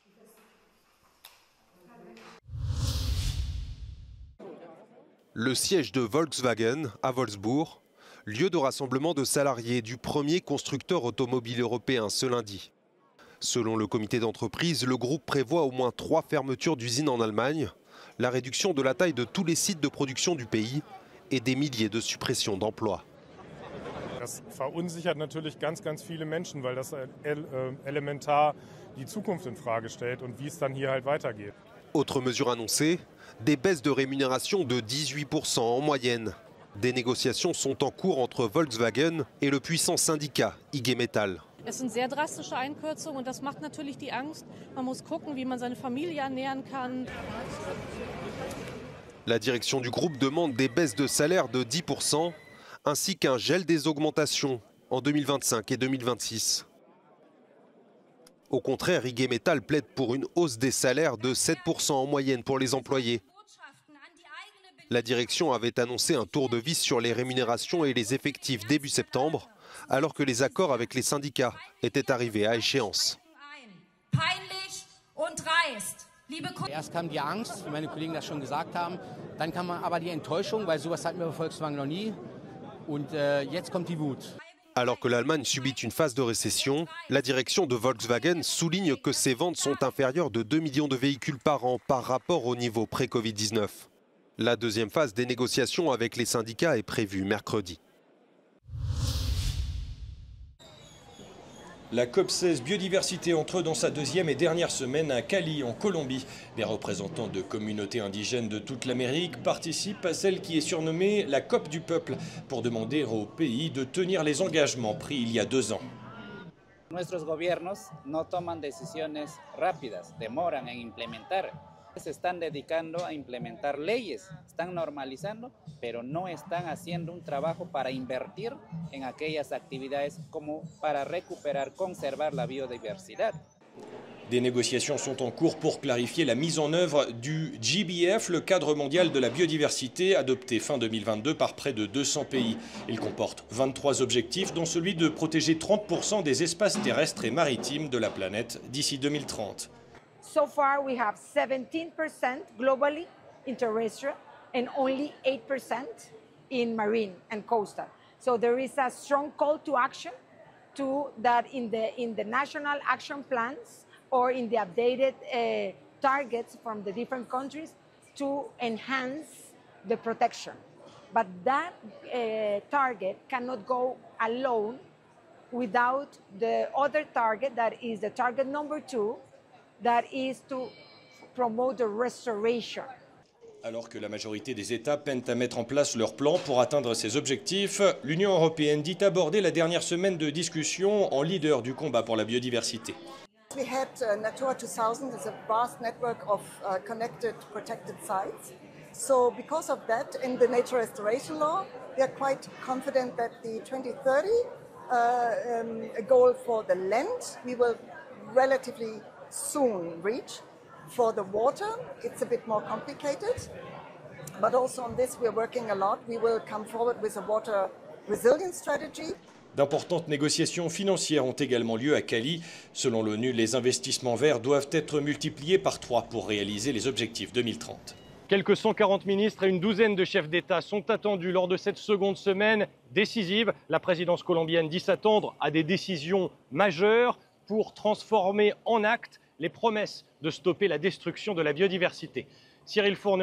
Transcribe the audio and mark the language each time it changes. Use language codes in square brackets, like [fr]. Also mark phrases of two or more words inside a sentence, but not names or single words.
[fr] Le siège de Volkswagen à Wolfsburg, lieu de rassemblement de salariés du premier constructeur automobile européen ce lundi. Selon le comité d'entreprise, le groupe prévoit au moins 3 fermetures d'usines en Allemagne, la réduction de la taille de tous les sites de production du pays et des milliers de suppressions d'emplois. [de] Das verunsichert natürlich ganz viele Menschen, weil das elementar die Zukunft in Frage stellt und wie es dann hier halt weitergeht. [fr] Autre mesure annoncée, des baisses de rémunération de 18% en moyenne. Des négociations sont en cours entre Volkswagen et le puissant syndicat IG Metall. [de] Es sind sehr drastische Einkürzungen und das macht natürlich die Angst. Man muss gucken, wie man seine Familie ernähren kann. [fr] La direction du groupe demande des baisses de salaire de 10% ainsi qu'un gel des augmentations en 2025 et 2026. Au contraire, IG Metall plaide pour une hausse des salaires de 7% en moyenne pour les employés. La direction avait annoncé un tour de vis sur les rémunérations et les effectifs début septembre, alors que les accords avec les syndicats étaient arrivés à échéance. [de] Erst kam die Angst, wie meine Kollegen das schon gesagt haben, dann kam aber die Enttäuschung, weil sowas hatten wir bei Volkswagen noch nie. Und jetzt kommt die Wut. [fr] Alors que l'Allemagne subit une phase de récession, la direction de Volkswagen souligne que ses ventes sont inférieures de 2 millions de véhicules par an par rapport au niveau pré-Covid-19. La deuxième phase des négociations avec les syndicats est prévue mercredi. La COP16 Biodiversité entre dans sa deuxième et dernière semaine à Cali, en Colombie. Des représentants de communautés indigènes de toute l'Amérique participent à celle qui est surnommée la COP du peuple pour demander au pays de tenir les engagements pris il y a 2 ans. [es] Nuestros gobiernos no toman decisiones rápidas, demoran en implementar. Se están dedicando a implementar leyes, están normalizando, pero no están haciendo un trabajo para invertir en aquellas actividades como para recuperar, conservar la biodiversidad. [fr] Des négociations sont en cours pour clarifier la mise en œuvre du GBF, le cadre mondial de la biodiversité, adopté fin 2022 par près de 200 pays. Il comporte 23 objectifs, dont celui de protéger 30% des espaces terrestres et maritimes de la planète d'ici 2030. [en] So far, we have 17% globally in terrestrial and only 8% in marine and coastal. So there is a strong call to action to that in the national action plans or in the updated targets from the different countries to enhance the protection. But that target cannot go alone without the other target, that is the target number 2, that is to promote the restoration. Alors que la majorité des États peinent à mettre en place leur plan pour atteindre ces objectifs, l'Union européenne dit aborder la dernière semaine de discussion en leader du combat pour la biodiversité. We had Natura 2000 is a vast network of connected, protected sites. So because of that, in the nature restoration law, we are quite confident that the 2030 goal for the land, we will relatively soon reach. For the water, it's a bit more complicated, but also on this we're working a lot. We will come forward with a water resilience strategy. [fr] D'importantes négociations financières ont également lieu à Cali. Selon l'ONU, les investissements verts doivent être multipliés par 3 pour réaliser les objectifs 2030. Quelques 140 ministres et une douzaine de chefs d'État sont attendus lors de cette seconde semaine décisive. La présidence colombienne dit s'attendre à des décisions majeures pour transformer en actes les promesses de stopper la destruction de la biodiversité.